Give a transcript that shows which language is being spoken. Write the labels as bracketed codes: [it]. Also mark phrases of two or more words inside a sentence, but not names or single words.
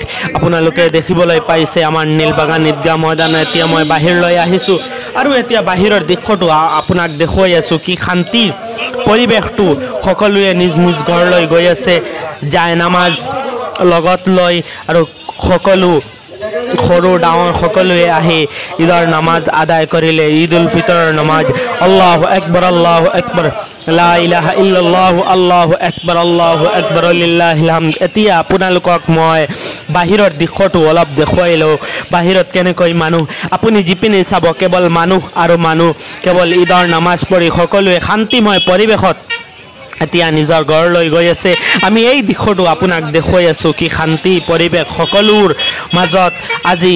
[as] আপোনালোকে দেখিবলৈ পাইছে আমাৰ নীলবাগান ঈদগাহ ময়দান এতিয়া মই বাহিৰলৈ আহিছো আৰু এতিয়া বাহিৰৰ দৃশ্যটো আপোনাক দেখুৱাই আছো কি শান্তি পৰিবেশটো সকলোৱে নিজ ঘৰলৈ গৈ আছে যায় নামাজ লগত লৈ আৰু সকলো সৰু ডাঙৰ সকলোৱে আহি ঈদৰ নামাজ আদায় কৰিলে ঈদ উল ফিতৰৰ নামাজ [ar] الله أكبر لا إله إلا الله الله أكبر لله الحمد [as] এতিয়া আপোনালোকক মই বাহিৰৰ দিশটো অলপ দেখুৱাইলো বাহিৰত কেনেকৈ মানুহ আপুনি জিপিনি চাব কেৱল মানুহ আৰু মানুহ কেৱল ঈদৰ নামাজ পঢ়ি সকলোৱে শান্তিময় পৰিৱেশত এতিয়া নিজৰ ঘৰলৈ গৈ আছে আমি এই দিশটো আপোনাক দেখুৱাই আছো কি শান্তি পৰিৱেশ সকলোৰ মাজত আজি